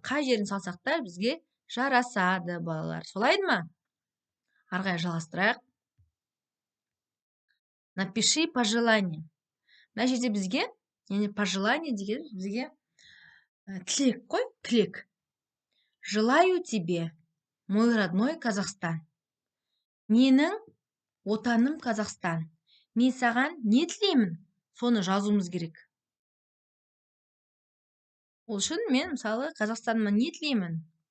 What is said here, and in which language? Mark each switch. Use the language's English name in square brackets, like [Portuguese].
[Kazakh] Қай жерін салсақ та бізге жарасады, балалар. Солайды ма? Арғай жалғастырайық. [Russian] Напиши пожелание. [Kazakh] Мына жерде бізге, пожелание деген бізге тілек қой, тілек. [Russian] Желаю тебе, мой родной Казахстан. [Kazakh] Менің отаным Казахстан. Мен саған не тілеймін? Соны жазуымыз керек. Ол үшін мен, мысалы, Қазақстаныма не тілеймін?